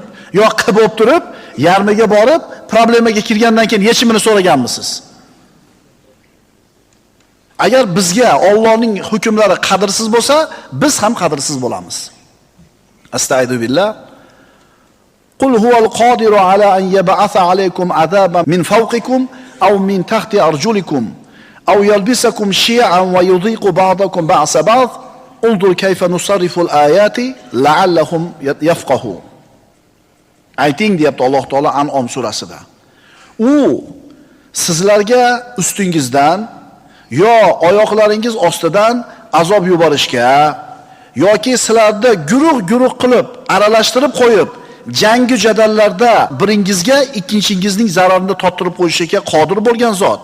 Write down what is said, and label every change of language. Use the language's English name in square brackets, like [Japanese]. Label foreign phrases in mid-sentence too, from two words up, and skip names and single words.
[Uzbek] Yo qilib bo'lib turib, yarmiga borib, problemaga kirgandan keyin yechimini so'raganmisiz? Agar bizga Allohning hukmlari qadrsiz bo'lsa, biz ham qadrsiz bo'lamiz. Astagfirullah. [Arabic] قل هو القادر على أن يبعث عليكم عذابا من فوقكم أو من تحت أرجلكم أو يلبسكم شيعا ويذيق بعضكم بأس بعض. انظر كيف نصرف الآيات لعلهم يفقهون. [Uzbek] Ayting deyapti Alloh taolo An'om surasida. U sizlarga ustingizdan yo oyoqlaringiz ostidan azob yuborishga yoki sizlarni guruh qilib aralashtirib qo'yib jangi jadallarda biringizga ikkinchingizning zararini tottirib qo'yishga qodir bo'lgan zot.